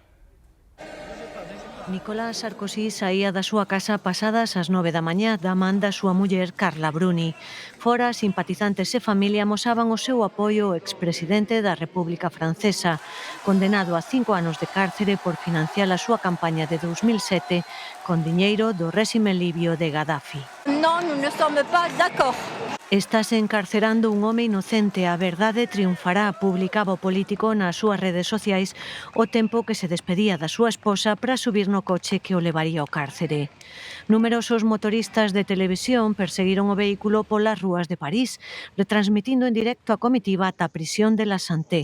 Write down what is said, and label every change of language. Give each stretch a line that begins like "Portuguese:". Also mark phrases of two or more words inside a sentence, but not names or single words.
Galician: Nicolás Sarkozy saía da súa casa pasadas as 9 da mañá da man da súa muller Carla Bruni. Fora, simpatizantes e familia amosaban o seu apoio ao expresidente da República Francesa, condenado a 5 anos de cárcere por financiar a súa campaña de 2007 con diñeiro do réxime libio de Gaddafi.
French: Non, nous ne sommes pas d'accord.
Galician: Estase encarcerando un home inocente, a verdade triunfará, publicaba o político nas súas redes sociais o tempo que se despedía da súa esposa para subir no coche que o levaría ao cárcere. Numerosos motoristas de televisión perseguiron o vehículo polas rúas de París, retransmitindo en directo a comitiva ata a prisión de La Santé.